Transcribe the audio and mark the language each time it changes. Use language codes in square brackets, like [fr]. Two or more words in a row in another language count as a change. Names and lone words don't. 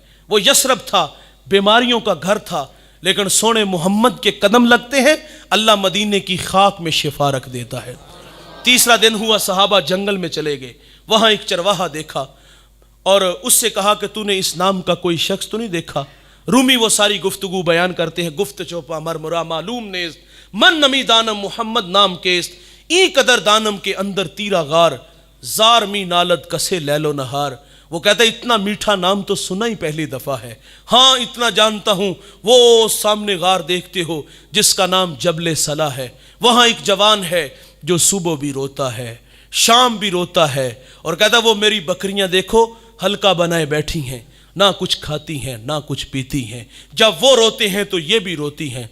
[ur] وہ یثرب تھا، بیماریوں کا گھر تھا، لیکن سونے محمد کے قدم لگتے ہیں اللہ مدینے کی خاک میں شفا رکھ دیتا ہے. تیسرا دن ہوا، صحابہ جنگل میں چلے گئے، وہاں ایک چرواہا دیکھا اور اس سے کہا کہ تو نے اس نام کا کوئی شخص تو نہیں دیکھا؟ رومی وہ ساری گفتگو بیان کرتے ہیں، [fa] گفت چوپا مرمرا معلوم نیست من نمی دانم محمد نام کیست، ای قدر دانم کے اندر تیرا غار، زار می نالد کسے لیل و نہار۔ [ur] وہ کہتا ہے اتنا میٹھا نام تو سنا ہی پہلی دفعہ ہے، ہاں اتنا جانتا ہوں، وہ سامنے غار دیکھتے ہو جس کا نام جبل صلا ہے، وہاں ایک جوان ہے جو صبح بھی روتا ہے شام بھی روتا ہے، اور کہتا ہے وہ میری بکریاں دیکھو حلقہ بنائے بیٹھی ہیں، نہ کچھ کھاتی ہیں نہ کچھ پیتی ہیں، جب وہ روتے ہیں تو یہ بھی روتی ہیں۔